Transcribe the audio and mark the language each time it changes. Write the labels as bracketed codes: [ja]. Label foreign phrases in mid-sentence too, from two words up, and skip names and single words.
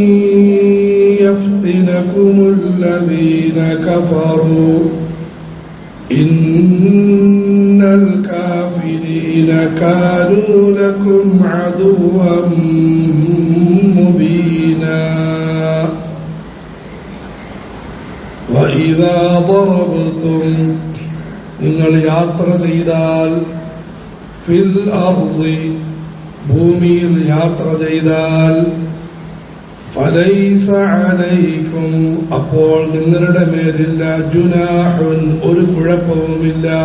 [ar] يفتنكم الذين كفروا إن الكافرين كانوا لكم عدوا مبينا وإذا ضربتم [ml] നിങ്ങൾ യാത്ര ചെയ്താൽ [ar] في الأرض [ml] ഭൂമിയിൽ യാത്ര ചെയ്താൽ [ar] فليس عليكم [ml] അപ്പോൾ നിങ്ങളുടെ മേലില്ല ജുനാഹുൻ ഒരു കുഴപ്പവുമില്ല